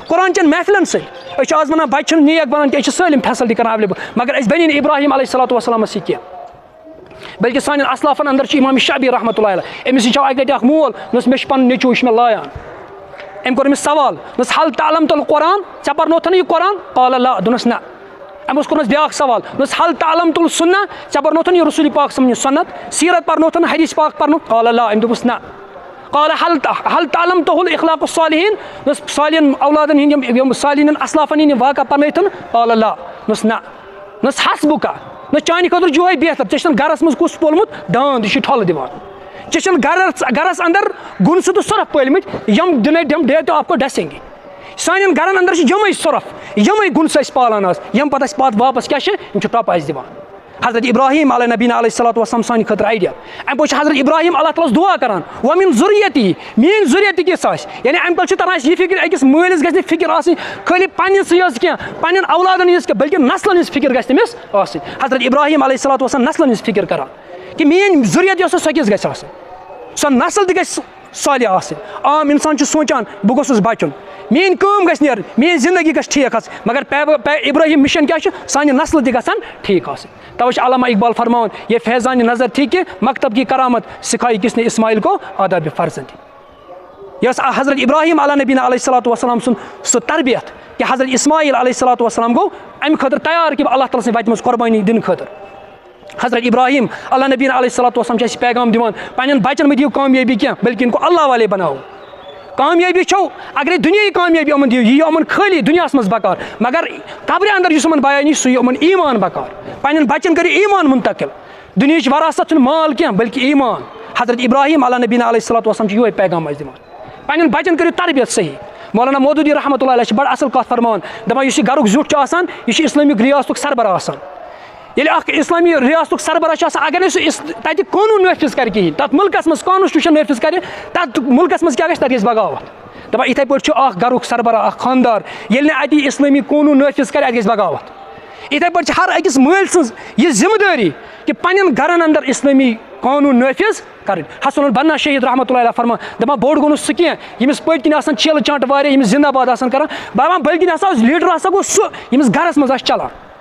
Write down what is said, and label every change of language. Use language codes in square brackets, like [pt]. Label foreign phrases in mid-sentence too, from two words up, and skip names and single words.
[ks] قرآن چٮ۪ن محفلن سۭتۍ أسۍ چھِ آز وَنان بَچہِ چھِنہٕ نیک بَنان کینٛہہ أسۍ چھِ سٲلِم فیسلٹی کران ایویلیبل مگر أسۍ بَنی نہٕ ابراہیم علیہ الصلوۃ والسلامَس سۭتۍ کینٛہہ بلکہِ سانٮ۪ن اصلافن اندر چھُ امام شعبی [ar] رحمتہ اللہ علیہ [ks] أمِس نِش آو اَکہِ لَٹہِ اکھ مول دوٚپُس مےٚ چھُ پَنُن نیٚچوٗ یہِ چھُ مےٚ لایان أمۍ کوٚر أمِس سوال دوٚپُس [ar] حل تعلمت القرآن [ks] ژےٚ پَرنوتھا نہٕ یہِ قرآن [ar] قال لا [ks] دوٚپنَس نہ أمۍ اوس کوٚرمُت بیٛاکھ سوال دوٚپُس [ar] حل تعلمت السنہ [ks] ژےٚ پَرنوتھا نہٕ یہِ رسوٗلِ پاک سٕنٛز سنت سیٖرت پَرنوتھا نہٕ حدیث پاک پَرنو [ar] قال لا [ks] أمۍ دوٚپُس نہ [ar] قال حل تعلمتہ الاخلاق الصالحین [ks] دوٚپُس صالحین اولادن ہٕنٛدۍ یِم صالحین اصلافن ہٕنٛدۍ یِم واقعہ پَرنٲیتھن [ar] قال لا [ks] دوٚپُس نہ دوٚپُس حسبُکا دوٚپُس چانہِ خٲطرٕ چھُ یِہوے بہتر ژےٚ چھُنہٕ گرس منٛز کُس پولمُت داند یہِ چھُ ٹھۄلہٕ دِوان ژےٚ چھُنہٕ گرس اندر گُنسہٕ تہٕ سۄرف پٲلمٕتۍ یِم ڈیٹ آف کو ڈسِنٛگ سانٮ۪ن گرن اندر چھِ یِمے سۄرف یِمے گُنسہٕ أسۍ پالان آز یِم پتہٕ اَسہِ پتہٕ واپس کیاہ چھِ یِم چھِ ٹۄپہٕ اَسہِ دِوان حضرت ابراہیم [ar] علیہ نبینا علیہ الصلوۃ والسلام [ks] سانہِ خٲطرٕ آیڈیل اَمہِ پوٚتُس چھِ حضرت ابراہیم اللہ تعالیٰ ہس دُعا کران [ar] وَمِن ذُریتی [ks] میٲنۍ ذُریت کِژھ آسہِ یعنی اَمہِ پتہٕ چھُ تران اَسہِ یہِ فِکر أکِس مٲلِس گژھِ نہٕ فِکر آسٕنۍ خٲلی پننِسٕے یٲژ کینٛہہ پننٮ۪ن اولادن ہٕنٛز کینٛہہ بلکہِ نسلن ہٕنٛز فِکر گژھِ تٔمِس آسٕنۍ حضرت ابراہیم [ar] علیہ الصلوۃ والسلام [ks] نسلن ہٕنٛز فِکر کران کہِ میٲنۍ ذُریت یۄس سۄ کِژھ گژھِ آسٕنۍ سۄ نسل تہِ گژھِ صالح آسٕنۍ عام اِنسان چھُ سونٛچان بہٕ گوٚژھُس بچُن میٲنۍ کٲم گژھِ نیرٕنۍ میٲنۍ زندگی گژھِ ٹھیٖک آسٕنۍ مگر ابراہیم مِشن کیاہ چھُ سانہِ نسلہٕ تہِ گژھن ٹھیٖک آسٕنۍ توے چھُ علامہ اقبال فرماوان [ur] یہ فیضان نظر تھی کہ مکتب کی کرامت سکھائی کس نے اسماعیل کو آداب فرزند [ks] یہ حضرت ابراہیم [ar] علیہ نبینا علیہ الصلوۃ والسلام [ks] سُنٛد سُہ تربیت کہ حضرت اسماعیل [ar] علیہ الصلوۃ والسلام [ks] گوٚو اَمہِ خٲطرٕ تیار کہ اللہ تعالیٰ سٕنٛدِ وَتہِ منٛز قۄربٲنی دِنہٕ خٲطرٕ حضرت ابراہیم [ar] علیہ نبینا علیہ الصلوۃ والسلام [ks] چھِ اَسہِ پیغام دِوان پنٛنٮ۪ن بچن مہ دِیِو کامیٲبی کینٛہہ بلکہ [ur] اِن کو اللہ والے [ks] بناوو کامیٲبی چھو اگرے دُنیاہٕچ کامیٲبی یِمن دِیِو یہِ یی یِمن خٲلی دُنیاہس منٛز بکار مگر قبرِ اندر یُس یِمن بیان یی سُہ یی یِمن ایمان بکار پنٛنٮ۪ن بچن کٔرِو ایمان منتقل دُنیہٕچ وراثت چھُنہٕ مال کینٛہہ بلکہ ایمان حضرت ابراہیم [ar] علیہ نبینا علیہ الصلوۃ والسلام [ks] چھُ یِہوے پیغام اَسہِ دِوان پنٛنٮ۪ن بچن کٔرِو تربیت صحیح مولانا مودودی [ar] رحمتہ اللہ علیہ [ks] چھِ بڑٕ اصل کتھ فرماوان دپان یُس یہِ گرُک زیُٹھ چھُ آسان یہِ چھُ اسلٲمِک ریاستُک سربراہ آسان ییٚلہِ اکھ اسلامی ریاستُک سربراہ چھُ آسان اگر نہٕ سُہ تتہِ قونوٗن نٲفِظ کرِ کِہینۍ تتھ مُلکس منٛز کانسٹیوٗشن نٲفِظ کرِ تتھ مُلکس منٛز کیاہ گژھِ تتہِ گژھِ بغاوت دپان یِتھے پٲٹھۍ چھُ اکھ گرُک سربراہ اکھ خاندار ییٚلہِ نہٕ اَتہِ اسلٲمی قونوٗن نٲفِظ کرِ اَتہِ گژھِ بغاوت یِتھے پٲٹھۍ چھِ ہر أکِس مٲلۍ سٕنٛز یہِ ذمہٕ دٲری کہِ پنٕنٮ۪ن گرن اندر اسلٲمی قونوٗن نٲفِظ کرٕنۍ حسن البنا شہید [ar] رحمتہ اللہ علیہ [ks] فرمان دپان بوٚڑ گوٚو نہٕ سُہ کینٛہہ ییٚمِس پٔتۍ کِنۍ آسان چیلہٕ چانٛٹہٕ واریاہ ییٚمِس [ur] زندہ باد [ks] آسان کران دپان بٔلکہِ ہسا اوس لیٖڈر ہسا گوٚو سُہ ییٚمِس گرس منٛز آسہِ چلان